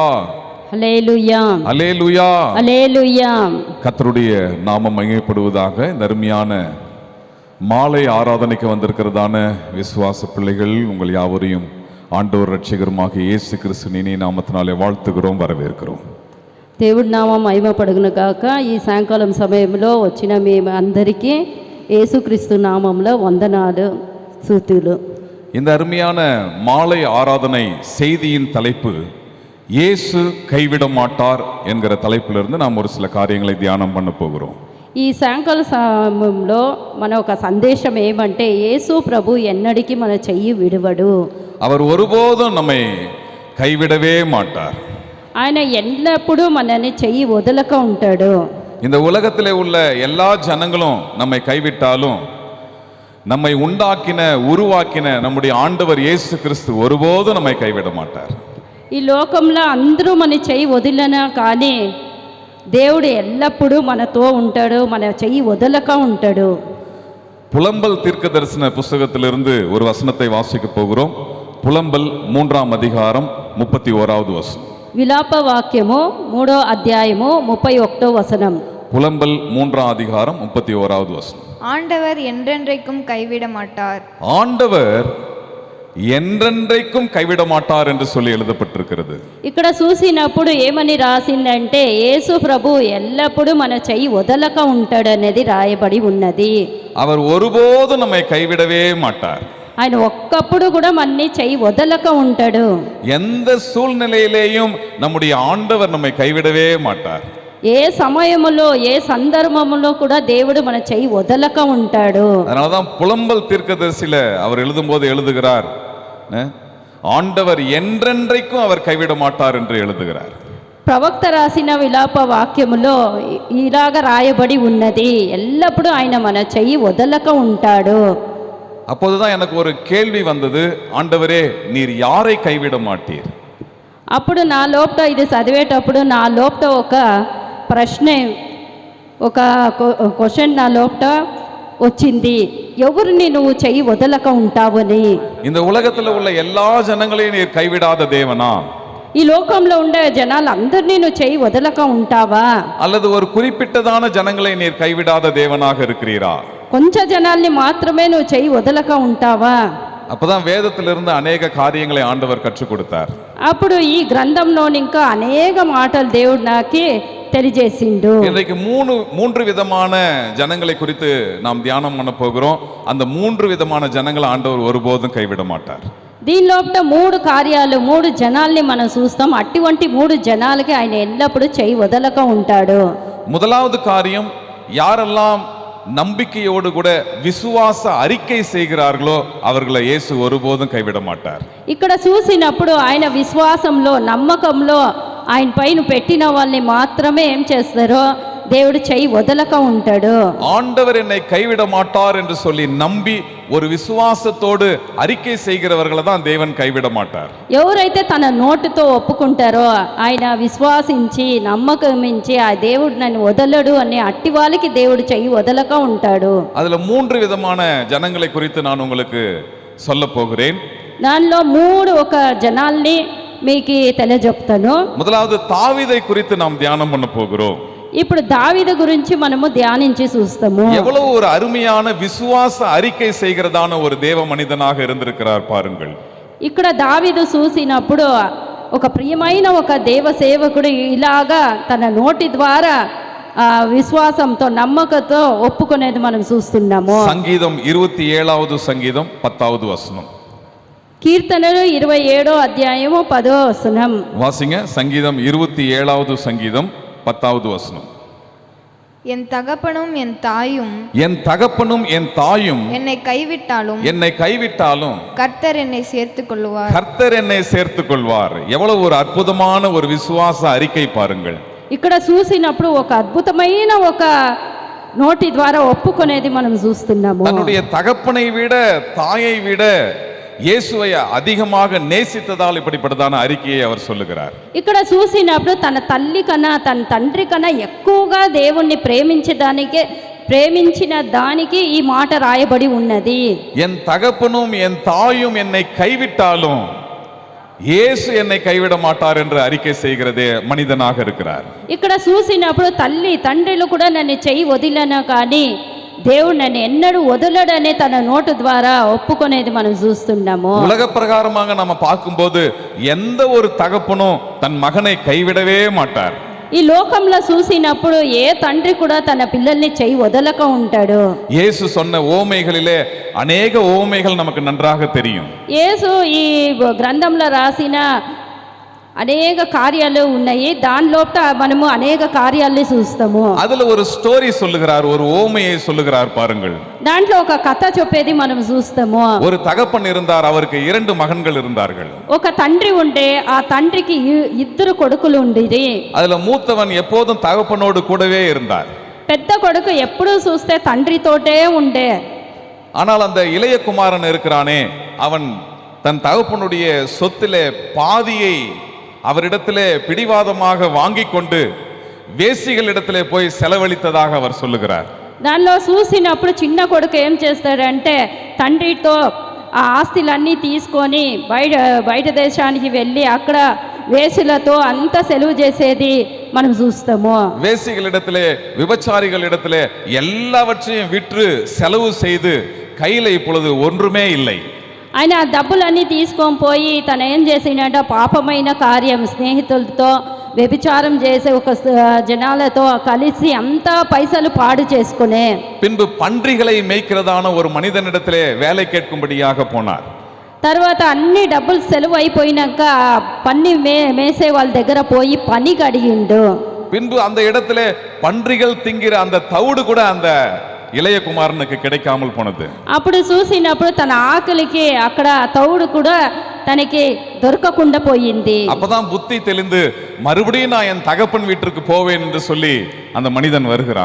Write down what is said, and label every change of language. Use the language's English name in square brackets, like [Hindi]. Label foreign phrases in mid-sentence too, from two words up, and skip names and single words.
[Tamil] அல்லேலூயா, அல்லேலூயா, அல்லேலூயா. கர்த்தருடைய நாமம் மகிமைப்படுவதாக. இந்த அருமையான மாலை ஆராதனைக்கு வந்திருக்கிறதான விசுவாச பிள்ளைகள் உங்கள் யாவரையும் ஆண்டவர் ரட்சகருமாக இயேசு கிறிஸ்து இனிய நாமத்தினாலே வாழ்த்துகிறோம், வரவேற்கிறோம். [Telugu] దేవుడి నామం మహిమపడును కాక. ఈ సాయంకాలం సమయంలో వచ్చిన మేము అందరికీ యేసుక్రీస్తు నామంలో వందనాలు, స్తుతులు. [Tamil] இந்த அருமையான மாலை ஆராதனை செய்தியின் தலைப்பு இயேசு கைவிட மாட்டார் என்கிற தலைப்பிலிருந்து நாம் ஒரு சில காரியங்களை தியானம் பண்ண போகிறோம். [Telugu] ఈ సాయంకాల సమయంలో మన ఒక సందేశం ఏమంటే యేసు ప్రభు ఎన్నడికి మన చెయ్యి విడువడు. [Tamil] அவர் ஒருபோதும் நம்மை கைவிடவே மாட்டார். [Telugu] ఆయన ఎల్లప్పుడూ మనని చెయ్యి వదలక ఉంటాడు. [Tamil] இந்த உலகத்திலே உள்ள எல்லா ஜனங்களும் நம்மை கைவிட்டாலும் நம்மை உண்டாக்கின உருவாக்கின நம்முடைய ஆண்டவர் இயேசு கிறிஸ்து ஒருபோதும் நம்மை கைவிட மாட்டார். [Telugu] ఈ లోకంలో అందరూ మన చెయ్యి వదిలినా కానీ దేవుడు ఎల్లప్పుడూ మనతో ఉంటాడు, మన చెయ్యి వదలక ఉంటాడు. [Tamil] புலம்பல் தீர்க்க தரிசன புஸ்தகத்திலிருந்து ஒரு வசனத்தை வாசிக்க போகிறோம். புலம்பல் 3ஆம் அதிகாரம் 31வது வசனம். [Telugu] విలాప వాక్యము 3వ అధ్యాయము 31వ వచనం. [Tamil] புலம்பல் 3ஆம் அதிகாரம் 31வது வசனம். ஆண்டவர் என்றென்றைக்கும் கைவிட மாட்டார். ஆண்டவர் என்றென்றைக்கும் கைவிட மாட்டார் என்று சொல்லி எழுதப்பட்டிருக்கிறது. [Telugu] ఇక్కడ చూసినప్పుడు ఏమని రాసిందంటే యేసు ప్రభు ఎల్లప్పుడూ మన చెయ్యి వదలక ఉంటాడు అనేది రాయబడి ఉన్నది. [Tamil] அவர் ஒருபோதும் நம்மை கைவிடவே மாட்டார். [Telugu] ఆయన ఒక్కప్పుడు కూడా మనని చెయ్యి వదలక ఉంటాడు. [Tamil] எந்த சூழ்நிலையிலேயும் நம்முடைய ஆண்டவர் நம்மை கைவிடவே மாட்டார். [Telugu] ఏ సమయములో ఏ సందర్భములో కూడా దేవుడు మన చెయ్యి వదలక ఉంటాడు. [Tamil] அதனாலதான் புலம்பல் தீர்க்கதரிசியில அவர் எழுதும்போது எழுதுகிறார், ஆண்டவர் என்றென்றைக்கும் அவர் கைவிட மாட்டார் என்று எழுதுகிறார். [Telugu] ప్రవక్త రాసిన విలాప వాక్యములో ఇలాగ రాయబడి ఉన్నది, ఎల్లప్పుడూ ఆయన మన చెయ్యి వదలక ఉంటాడు. [Tamil] அப்போதுதான் எனக்கு ஒரு கேள்வி வந்தது, ஆண்டவரே நீர் யாரை கைவிட மாட்டீர்? [Telugu] అప్పుడు నా లోపల ఇది చదివేటప్పుడు నా లోపల ఒక ప్రశ్న, ఒక క్వశ్చన్ నా లోపల వచ్చింది, ఎవరిని నువ్వు చెయ్యి వదలక ఉంటావని. [Tamil] இந்த உலகத்துல உள்ள எல்லா ஜனங்களையும் நீர் கைவிடாத தேவனா? [Telugu] ఈ లోకంలో ఉండే జనాలందరినీ నువ్వు చెయ్యి వదలక ఉంటావా? [Tamil] அல்லது ஒரு குறிப்பிட்டதான ஜனங்களை நீர் கைவிடாத தேவனாக இருக்கிறீரா? [Telugu] కొంచెం జనాల్ని మాత్రమే నువ్వు చెయ్యి వదలక ఉంటావా? [Tamil] அப்பதான் வேதத்திலிருந்து அநேக காரியங்களை ஆண்டவர் கற்றுக் கொடுத்தார். [Telugu] అప్పుడు ఈ గ్రంథంలో ఇంకా అనేక మాటలు దేవుడు నాకు తెలియజేసిండు. [Tamil] இன்றைக்கு மூன்று விதமான ஜனங்களை குறித்து நாம் தியானம் பண்ண போகிறோம். அந்த 3 விதமான ஜனங்களை ஆண்டவர் ஒருபோதும் கைவிட மாட்டார். [Telugu] దీని లోపల 3 కార్యాలు, 3 జనాల్ని మనం చూస్తాం. అటువంటి 3 జనాలకి ఆయన ఎల్లప్పుడూ చెయ్యి వదలక ఉంటాడు. [Tamil] முதலாவது காரியம், யாரெல்லாம் நம்பிக்கையோடு கூட விசுவாச அறிக்கை செய்கிறார்களோ அவர்களை இயேசு ஒருபோதும் கைவிட மாட்டார். [Telugu] ఇక్కడ చూసినప్పుడు ఆయన విశ్వాసంలో నమ్మకంలో ఆయన పైన పెట్టిన వాళ్ళని మాత్రమే ఏం చేస్తారో దేవుడు చెయ్యి వదలక ఉంటాడు. [Tamil] ஆண்டவர் என்னை கைவிட மாட்டார் என்று சொல்லி நம்பி ஒரு விசுவாசத்தோடு அறிக்கை செய்கிறவர்களை தான் தேவன் கைவிட மாட்டார். [Telugu] ఎవరైతే తన నోటితో ఒప్పుకుంటారో, ఆయన విశ్వాసించి నమ్మకమించి ఆ దేవుడు నన్ను వదలడు అనే అట్టి వాళ్ళకి దేవుడు చెయ్యి వదలక ఉంటాడు. [Tamil] அதுல 3 விதமான ஜனங்களை குறித்து நான் உங்களுக்கு சொல்ல போகிறேன். [Telugu] దానిలో 3 ఒక జనాల్ని మీకు తెలియజెప్తాను. [Tamil] முதலாவது தாவீதை குறித்து நாம் தியானம் பண்ண போகிறோம். [Telugu] ఇప్పుడు దావీదు గురించి మనము ధ్యానించి చూస్తాము. [Tamil] எவ்வளவு ஒரு அருமையான விசுவாச அறிக்கை செய்கிறதான ஒரு தேவ மனிதனாக இருந்திருக்கிறார் பாருங்கள். [Telugu] ఇక్కడ దావీదు చూసినప్పుడు ఒక ప్రియమైన ఒక దేవ సేవకుడు ఇలాగా తన నోటి ద్వారా విశ్వాసంతో నమ్మకంతో ఒప్పుకునేది మనం చూస్తున్నాము. [Tamil] సంగీతం 27வது சங்கீதம் 10வது வசனம். [Telugu] కీర్తనలు 27వ అధ్యాయము 10వ వచనం. [Tamil] வாசிங்க. சங்கீதம் 27வது சங்கீதம் 10வது வசனம். என் தகப்பனும் என் தாயும் என்னை கைவிட்டாலும் கர்த்தர் என்னை சேர்த்துக் கொள்வார். எவ்வளவு ஒரு அற்புதமான ஒரு விசுவாச அறிக்கை பாருங்கள். [Telugu] ఇక్కడ చూసినప్పుడు ఒక అద్భుతమైన ఒక నోటి ద్వారా ఒప్పుకునేది మనం చూస్తున్నాము. [Tamil] தன்னுடைய தகப்பனை விட தாயை விட இயேசுவை அதிகமாக நேசித்ததால் இப்படிப்பட்டதான அறிக்கையை அவர் சொல்லுகிறார். [Telugu] ఇక్కడ చూసినప్పుడు తన తల్లి కన్నా తన తండ్రి కన్నా ఎక్కువగా దేవుణ్ణి ప్రేమించిన దానికి ఈ మాట రాయబడి ఉన్నది. [Tamil] என் தகப்பனும் என் தாயும் என்னை கைவிட்டாலும் இயேசு என்னை கைவிட மாட்டார் என்று அறிக்கை செய்கிறதே மனிதனாக இருக்கிறார். [Telugu] ఇక్కడ చూసినప్పుడు తల్లి తండ్రులు కూడా నన్ను చెయ్యి వదిలినా కానీ దేవుడు నన్ను ఎన్నడూ వదలడనే తన నోటు ద్వారా ఒప్పుకునేది మనం చూస్తున్నాము. [Tamil] உலக பிரகாரமாக நம்ம பார்க்கும்போது எந்த ஒரு தகப்பனும் தன் மகனை கைவிடவே மாட்டார். [Telugu] ఈ లోకంలో చూసినప్పుడు ఏ తండ్రి కూడా తన పిల్లల్ని చెయ్యి వదలక ఉంటాడు. [Tamil] இயேசு சொன்ன ஓமைகளிலே அநேக ஓமைகள் நமக்கு நன்றாக தெரியும். [Telugu] యేసు ఈ గ్రంథంలో రాసిన అనేక కార్యాలు ఉన్నాయి. దాని లోపల మనము అనేక కార్యాలని చూస్తాము. [Tamil] அதுல ஒரு ஸ்டோரி சொல்லுகிறார், ஒரு ஓமையை சொல்லுகிறார் பாருங்கள். [Telugu] దాంట్లో ఒక కథ చెప్పేది మనం చూస్తాము. [Tamil] ஒரு தகப்பன் இருந்தார், அவருக்கு 2 மகன்கள் இருந்தார்கள். [Telugu] ఒక తండ్రి ఉండే, ఆ తండ్రికి 2 కొడుకులు ఉండిరి. [Tamil] அதுல மூத்தவன் எப்போதும் தகப்பனோடு கூடவே இருந்தார். [Telugu] పెద్ద కొడుకు ఎప్పుడూ చూస్తే తండ్రితోటే ఉండే. [Tamil] ஆனால் அந்த இளைய குமாரன் இருக்கிறானே, அவன் தன் தகப்பனுடைய சொத்திலே பாதியை அவரிடத்திலே பிடிவாதமாக வாங்கி கொண்டு வேசிகளிடத்திலே போய் செலவழித்ததாக அவர் சொல்லுகிறார். [Telugu] దానిలో చూసినప్పుడు చిన్న కొడుకు ఏం చేస్తాడంటే తండ్రితో ఆ ఆస్తులన్నీ తీసుకొని బయట దేశానికి వెళ్ళి అక్కడ వేసులతో అంత సెలవు చేసేది మనం చూస్తాము. [Tamil] வேசிகளிடத்திலே விபச்சாரிகளிடத்திலே எல்லாவற்றையும் விற்று செலவு செய்து கையில இப்பொழுது ஒன்றுமே இல்லை. [Telugu] ఆయన ఆ డబ్బులన్నీ తీసుకొని పోయి తను ఏం చేసినట్ట పాపమైన కార్యం, స్నేహితులతో వ్యభిచారం చేసే ఒక జనాలతో కలిసి అంతా పైసలు పాడు చేసుకునే [Tamil] பின்பு பன்றிகளை மேய்க்கிறதான ஒரு மனிதனிடத்திலே வேலை கேட்கும்படியாக போனார். [Telugu] తర్వాత అన్ని డబ్బులు సెలవు అయిపోయినాక పన్ని మేసే వాళ్ళ దగ్గర పోయి పని అడిగిండు. [Tamil] பின்பு அந்த இடத்துல பன்றிகள் திங்கிற அந்த தவிடு கூட அந்த இளைய குமாரனுக்கு கிடைக்காமல் போனது. [Telugu] అప్పుడు చూసినప్పుడు తన ఆకలికి అక్కడ తౌడు కూడా తనకి దొరకకుండా పోయింది. [Tamil] அப்பதான் புத்தி தெளிந்து மறுபடியும் நான் என் தகப்பன் வீட்டுக்கு போவேன் என்று சொல்லி அந்த மனிதன் வருகிறான்.